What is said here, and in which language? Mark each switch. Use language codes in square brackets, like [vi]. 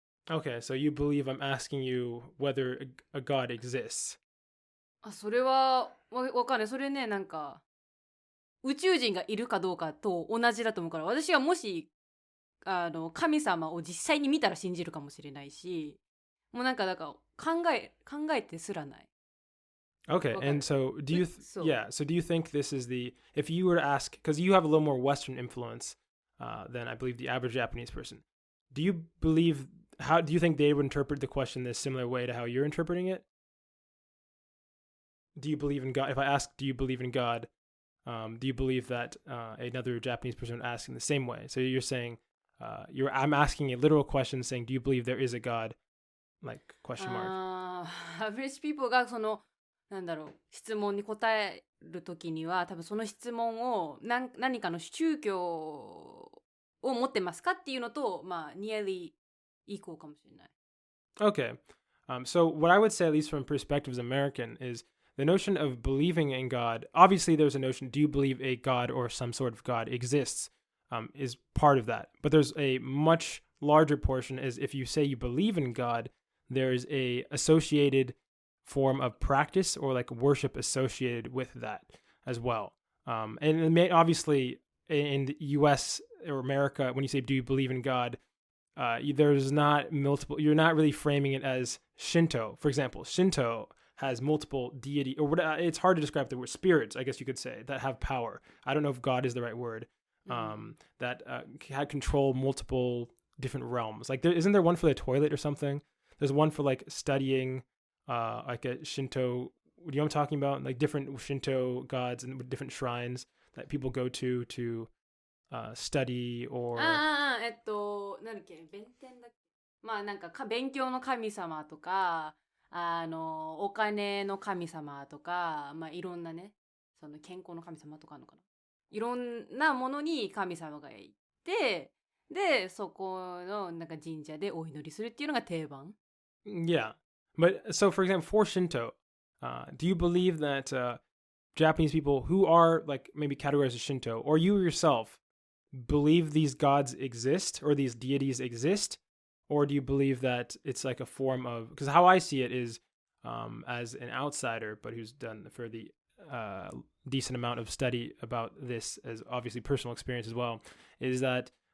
[en] Okay, so you believe I'm asking you whether a God exists. [ja] それはわかんない。それね、なんか宇宙人がいるかどうかと同じだと思うから、私はもし神様を実際に見たら信じるかもしれないし、もうなんかだから考えてすらない。 [en] Okay, and so do you so do you think this is if you were to ask, because you have a little more Western influence than I believe the average Japanese person, do you think they would interpret the question this similar way to how you're interpreting it? Do you believe in God? If I ask, do you believe in God? Do you believe that another Japanese person would ask in the same way? So you're saying, I'm asking a literal question saying, do you believe there is a God? Like, question mark. Average people [ja] がなんだろう、質問に答えるときには、多分その質問を何かの宗教を持ってますかっていうのと、まあ、 [en] nearly equal [ja] かもしれない。 [en] Okay. So what I would say, at least from perspective as American, is the notion of believing in God. Obviously, there's a notion, do you believe a God or some sort of God exists, is part of that. But there's a much larger portion is if you say you believe in God, there's a associated form of practice or like worship associated with that as well. And it obviously in the US or America, when you say, do you believe in God? There's not multiple, you're not really framing it as Shinto. For example, Shinto has multiple deity, or it's hard to describe the word spirits, I guess you could say, that have power. I don't know if God is the right word, that control multiple different realms. Like isn't there one for the toilet or something? There's one for like studying, like a Shinto, do you know what I'm talking about? Like different Shinto gods and different shrines that people go to study or... [ja] なんだっけ、弁天だっけ。まあなんか勉強の神様とか、お金の神様とか、まあいろんなね、その健康の神様とかあるのかな。いろんなものに神様がいて、で、そこのなんか神社でお祈りするっていうのが定番。 [en] Yeah. But so, for example, for Shinto, do you believe that Japanese people who are like maybe categorized as Shinto, or you yourself, believe these gods exist or these deities exist? Or do you believe that it's like a form of, because how I see it is as an outsider, but who's done a fairly decent amount of study about this as obviously personal experience as well, is that